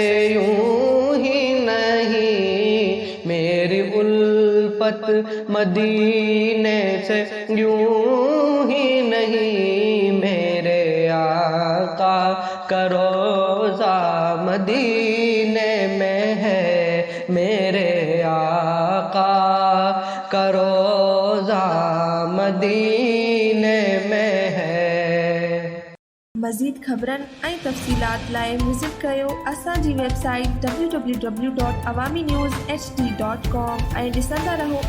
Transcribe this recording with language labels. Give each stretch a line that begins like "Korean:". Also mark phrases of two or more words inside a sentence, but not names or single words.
Urdu: یوں ہی نہیں، میری الفت مدینے سے یوں ہی نہیں، میرے آقا کا روضہ مدینے میں ہے، میرے آقا کا روضہ مدینے میں ہے۔
Sindhi: مزید خبرن ऐं तफ़सीलात लाइ विज़िट कयो असांजी वेबसाइट www.awamiNewsHD.com ऐं ॾिसंदा रहो